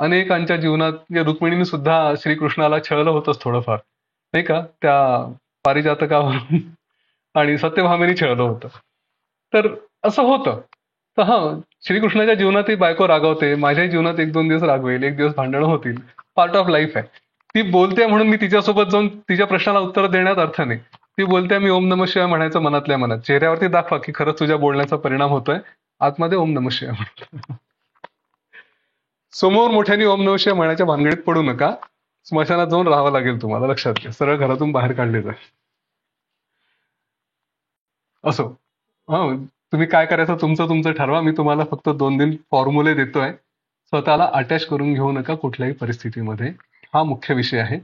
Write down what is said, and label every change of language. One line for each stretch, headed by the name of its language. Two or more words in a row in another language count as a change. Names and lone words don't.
Marathi: अनेकांच्या जीवनात रुक्मिणीने सुद्धा श्रीकृष्णाला छळलं होतंच थोडंफार, नाही का, त्या पारिजातकावरून, आणि सत्यभामेने छळलं होतं. तर असं होतं. तर श्रीकृष्णाच्या जीवनातही बायको रागवते, माझ्याही जीवनात 1-2 दिवस रागवेल, एक दिवस भांडणं होतील,
English: part of life
Marathi: आहे. ती बोलते म्हणून मी तिच्यासोबत जाऊन तिच्या प्रश्नाला उत्तर देण्यात अर्थ नाही. ती बोलते, मी
Sanskrit: ओम नमः शिवाय
Marathi: म्हणायचं मनातल्या मनात. चेहऱ्यावरती दाखवा की खरंच तुझ्या बोलण्याचा परिणाम होतोय, आतमध्ये
Sanskrit: ओम नमः शिवाय
Marathi: म्हणतो. समोर मोठ्याने
Sanskrit: ओम नमः शिवाय
Marathi: म्हणायच्या भानगडीत पडू नका, स्मशानात जाऊन राहावं लागेल तुम्हाला, लक्षात घ्या. सरळ घरातून बाहेर काढले जाईल. असो, तुम्ही काय करायचं तुमचं ठरवा. मी तुम्हाला फक्त 2 फॉर्म्युले देतोय. स्वतःला अटॅच करून घेऊ नका कुठल्याही परिस्थितीमध्ये, हा मुख्य विषय आहे.